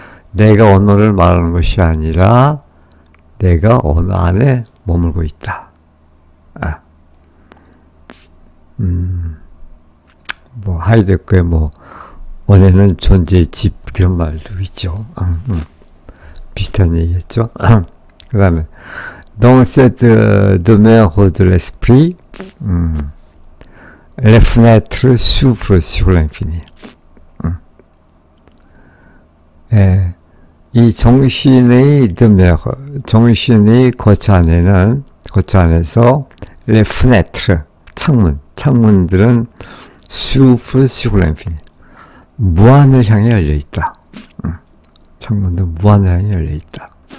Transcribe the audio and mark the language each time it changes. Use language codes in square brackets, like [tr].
[ko] 내가 언어를 말하는 것이 아니라 내가 언어 안에 머물고 있다. 뭐 하이데거의 뭐 원에는 존재의 집 그런 말도 있죠. 비슷한 얘기겠죠. 그 다음에 [fr] dans cette demeure de l'esprit, les fenêtres s'ouvrent sur l'infini. [ko] 이 정신의 demeure, 정신의 거처 안에서 [fr] les fenêtres, [ko] 창문들은 [fr] s'ouvrent sur l'infini. [ko] 무한을 향해 열려 있다. 창문도 무한을 향해 열려 있다.